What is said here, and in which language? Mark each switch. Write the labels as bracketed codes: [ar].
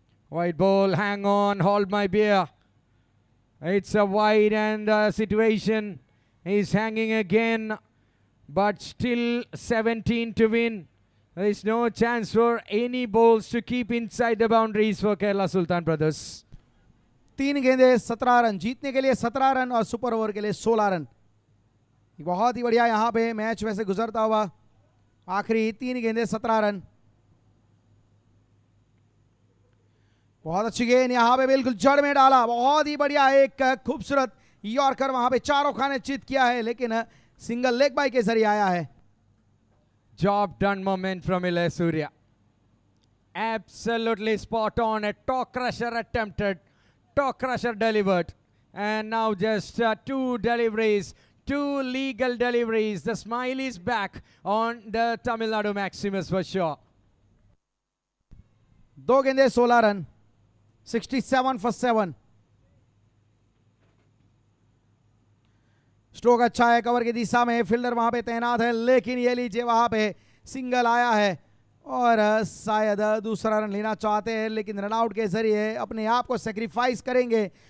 [en] Wide ball, hang on, hold my beer. It's a wide, and the situation is hanging again, but still 17 to win. There is no chance for any balls to keep inside the boundaries for Kerala Sultan brothers. [hi] 3 गेंदे 17 run, जीतने के लिए 17 run और super over के लिए 16 run. बहुत ही बढ़िया यहाँ पे मैच वैसे गुजरता हुआ, आखिरी 3 गेंदे 17 रन। बहुत अच्छी गेंद यहाँ पे बिल्कुल जड़ में डाला, बहुत ही बढ़िया एक खूबसूरत यॉर्कर वहां पे चारों खाने चित किया है, लेकिन सिंगल लेग बाय के जरिए आया है। [en] Job done moment from Ilayya Surya. Absolutely spot on. A toe crusher attempted, toe crusher delivered, and now just 2 deliveries, 2 legal deliveries. The smile is back on the Tamil Nadu Maximus for sure. [hi] 2 गेंदे 16 run, [en] 67 for 7। [hi] Stroke अच्छा है, cover की दिशा में fielder वहां पे तैनात है, लेकिन ये लीजिए वहां पे सिंगल आया है और शायद दूसरा रन लेना चाहते हैं, लेकिन रन आउट के जरिए अपने आप को सेक्रीफाइस करेंगे।